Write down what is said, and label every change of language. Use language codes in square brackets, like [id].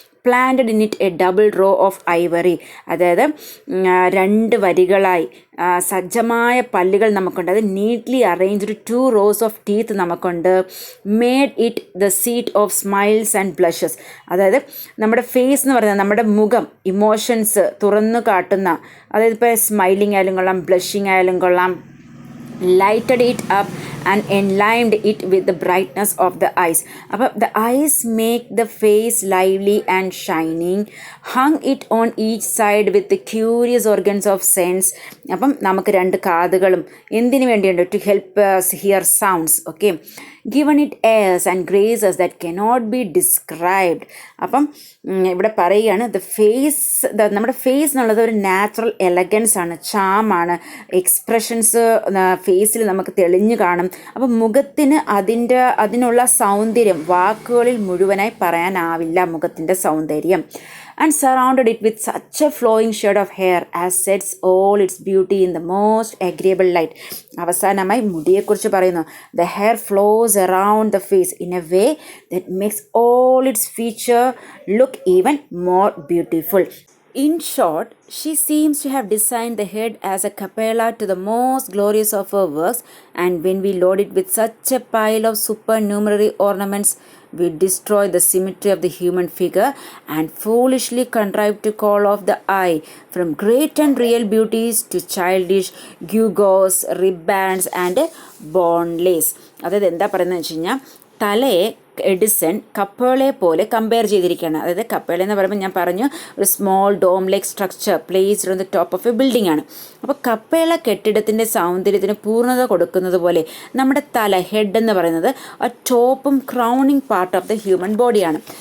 [en] Planted in it a double row of ivory. [ml] അതായത് 2 വരികളായി സജ്ജമായ പല്ലുകൾ നമുക്കുണ്ട്. [en] അത് neatly arranged 2 rows of teeth നമുക്കുണ്ട്. Made it the seat of smiles and blushes. [ml] അതായത് നമ്മുടെ ഫേസ് എന്ന് പറയുന്നത് നമ്മുടെ മുഖം, ഇമോഷൻസ് തുറന്നു കാട്ടുന്ന, അതായത് ഇപ്പോൾ സ്മൈലിംഗ് ആയാലും കൊള്ളാം, ബ്ലഷിങ് ആയാലും കൊള്ളാം. [en] lighted it up and enlivened it with the brightness of the eyes. അപ്പോൾ the eyes make the face lively and shining. Hung it on each side with the curious organs of sense. [ml] അപ്പം നമുക്ക് 2 കാതുകളും എന്തിനു വേണ്ടിയുണ്ട്? [en] to help us hear sounds. okay, given it airs and graces that cannot be described. [ml] അപ്പം ഇവിടെ പറയുകയാണ് നമ്മുടെ face എന്നുള്ളത് ഒരു natural elegance ആണ്, ചാമാണ്, എക്സ്പ്രഷൻസ് ഫേസിൽ നമുക്ക് തെളിഞ്ഞു കാണും. അപ്പം മുഖത്തിന് അതിനുള്ള സൗന്ദര്യം വാക്കുകളിൽ മുഴുവനായി പറയാനാവില്ല, മുഖത്തിൻ്റെ സൗന്ദര്യം. [en] And surrounded it with such a flowing shade of hair as sets all its beauty in the most agreeable light. [ml] അവസാനമായി മുടിയെക്കുറിച്ച് പറയുന്നു. [en] The hair flows around the face in a way that makes all its feature look even more beautiful. In short, she seems to have designed the head as a capella to the most glorious of her works, and when we load it with such a pile of supernumerary ornaments, we destroy the symmetry of the human figure and foolishly contrive to call off the eye from great and real beauties to childish gewgaws, ribbands and bone lace. [ml] അതായത് എന്താ പറയുന്നത് വെച്ച് കഴിഞ്ഞാൽ, തലയെ Edison കപ്പേളയെ പോലെ compare ചെയ്തിരിക്കുകയാണ്. അതായത് കപ്പേള എന്ന് പറയുമ്പോൾ ഞാൻ പറഞ്ഞു ഒരു [en] Small dome like structure placed on the top of a building ആണ്. [ml] അപ്പോൾ കപ്പേള കെട്ടിടത്തിൻ്റെ സൗന്ദര്യത്തിന് പൂർണ്ണത കൊടുക്കുന്നത് പോലെ നമ്മുടെ തല, ഹെഡ് എന്ന് പറയുന്നത് ടോപ്പും crowning part of the human ബോഡിയാണ്.